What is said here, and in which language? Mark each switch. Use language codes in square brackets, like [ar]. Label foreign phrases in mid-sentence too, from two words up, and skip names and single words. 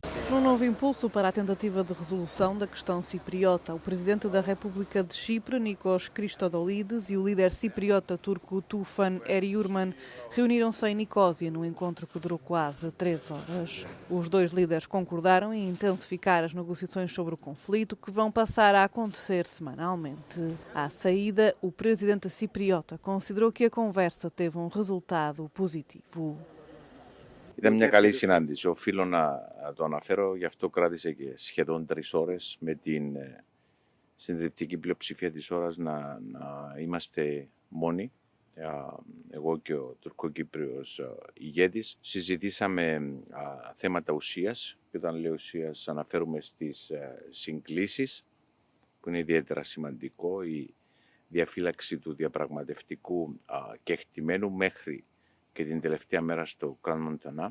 [pt] Num novo impulso para a tentativa de resolução da questão cipriota, o presidente da República de Chipre, Nikos Christodoulides, e o líder cipriota turco Tufan Eryurman reuniram-se em Nicósia num encontro que durou quase 3 horas. Os dois líderes concordaram em intensificar as negociações sobre o conflito, que vão passar a acontecer semanalmente. À saída, o presidente cipriota considerou que a conversa teve um resultado positivo. [el] Ήταν μια καλή συνάντηση. Οφείλω να το αναφέρω, γι' αυτό κράτησε και σχεδόν 3 ώρες με την συντριπτική πλειοψηφία της ώρας να είμαστε μόνοι. Εγώ και ο Τουρκοκύπριος ηγέτης συζητήσαμε θέματα ουσίας και όταν λέω ουσίας αναφέρουμε στις συγκλήσεις που είναι ιδιαίτερα σημαντικό, η διαφύλαξη του διαπραγματευτικού κεκτημένου μέχρι και την τελευταία μέρα στο Grand Montana.